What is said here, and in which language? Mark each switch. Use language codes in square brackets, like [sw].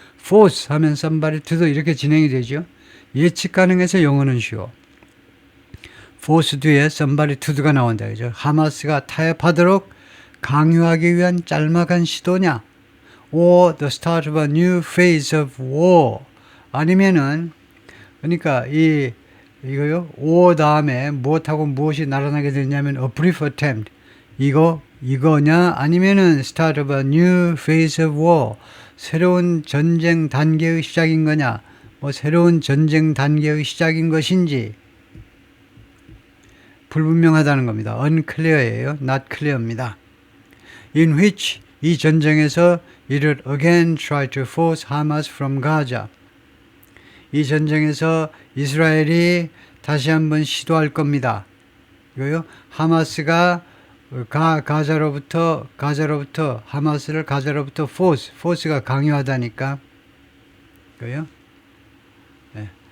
[ko] force 하면 somebody to도 이렇게 진행이 되죠. 예측 가능해서 영어는 쉬워. force 뒤에 somebody to가 나온다. 그죠? 하마스가 타협하도록 강요하기 위한 짤막한 시도냐. [en] or the start of a new phase of war. [ko] 아니면은 그러니까 이거요. or 다음에 무엇하고 무엇이 날아나게 되냐면 [en] a brief attempt. [ko] 이거냐 아니면은 [en] start of a new phase of war. [ko] 새로운 전쟁 단계의 시작인 거냐. 새로운 전쟁 단계의 시작인 것인지 불분명하다는 겁니다. unclear예요. [en] not clear입니다. in which [ko] 이 전쟁에서 이를 [en] again try to force Hamas from Gaza. [ko] 이 전쟁에서 이스라엘이 다시 한번 시도할 겁니다. 이거요. 하마스가 가자로부터 하마스를 가자로부터 force가 강요하다니까. 이거요. 네.